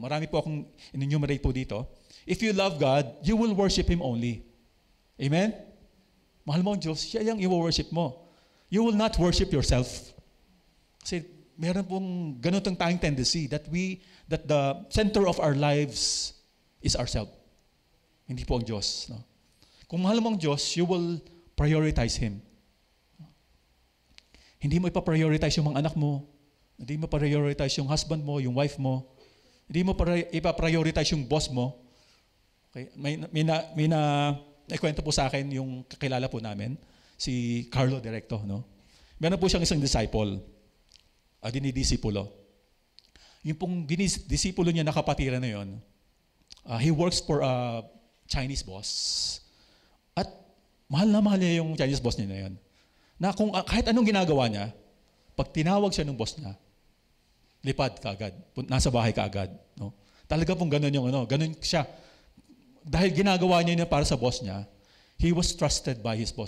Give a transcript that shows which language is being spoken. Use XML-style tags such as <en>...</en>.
<tl>Marami po akong in-enumerate po dito.</tl> <en>If you love God, you will worship Him only. Amen?</en> <tl>Mahal mo ang Diyos, siya yung i-worship mo.</tl> <en>You will not worship yourself.</en> <tl>Kasi meron pong ganitong tayong tendency</tl> <en>that the center of our lives is ourselves.</en> <tl>Hindi po ang Diyos, no? Kung mahal mo ang Diyos,</tl> <en>you will prioritize Him.</en> <tl>Hindi mo ipaprioritize yung mga anak mo. Hindi mo prioritize yung husband mo, yung wife mo. Hindi mo ipaprioritize yung boss mo. Okay? May kwento po sa akin yung kakilala po namin, si Carlo Directo, no? Meron po siyang isang disciple, dinidisipulo. Yung pong dinidisipulo niya na kapatiran na yun,</tl> <en>he works for a Chinese boss.</en> <tl>At mahal niya yung Chinese boss niya na yun. Na kung kahit anong ginagawa niya, pag tinawag siya ng boss niya, lipad ka agad, nasa bahay ka agad, no? Talaga pong ganun yung ganun siya. Dahil ginagawa niya para sa boss niya,</tl> <en>he was trusted by his boss.</en>